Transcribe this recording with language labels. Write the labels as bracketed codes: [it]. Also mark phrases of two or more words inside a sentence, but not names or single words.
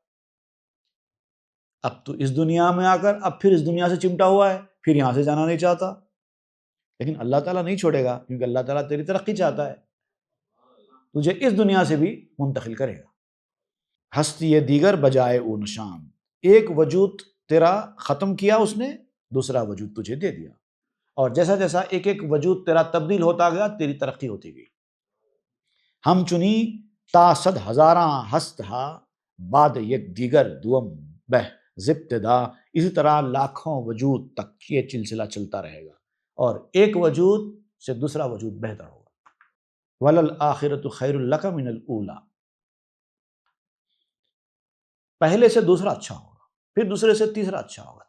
[ur] اب تو اس دنیا میں آ کر اب پھر اس دنیا سے چمٹا ہوا ہے، پھر یہاں سے جانا نہیں چاہتا، لیکن اللہ تعالیٰ نہیں چھوڑے گا، کیونکہ اللہ تعالیٰ تیری ترقی چاہتا ہے، تجھے اس دنیا سے بھی منتقل کرے گا۔ [fa] ہستی دیگر بجائے او نشان، [ur] ایک وجود تیرا ختم کیا اس نے، دوسرا وجود تجھے دے دیا، اور جیسا جیسا ایک ایک وجود تیرا تبدیل ہوتا گیا تیری ترقی ہوتی گئی۔ [fa] ہم چنی تا صد ہزاراں ہست ہا، بعد یک دیگر دوم بہ زبتدا، [ur] اسی طرح لاکھوں وجود تک یہ سلسلہ چلتا رہے گا، اور ایک وجود سے دوسرا وجود بہتر ہوگا۔ [ar] وَلَلْآخِرَةُ خَيْرٌ لَكَ مِنَ الْأُولَىٰ، [ur] پہلے سے دوسرا اچھا ہوگا، پھر دوسرے سے تیسرا اچھا ہوگا۔